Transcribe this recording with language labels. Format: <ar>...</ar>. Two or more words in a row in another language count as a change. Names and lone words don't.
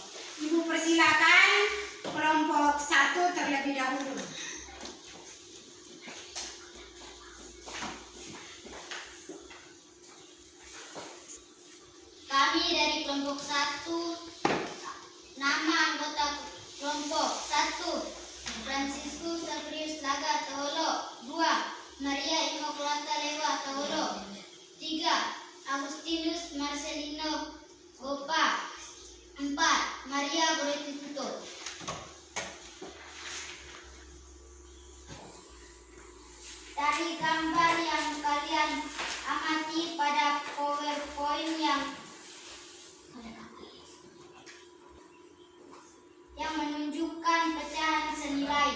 <id>Ibu persilakan kelompok 1 terlebih dahulu. Kami dari kelompok 1, nama anggota kelompok 1, Franciscus Saprius Laga Taholo. 2, Maria Immaculata Lewa Taholo. 3, Agustinus Marcelino Gopa. 4, Maria Goretti Tuto. Dari gambar yang kalian amati pada PowerPoint yang menunjukkan pecahan senilai.</id>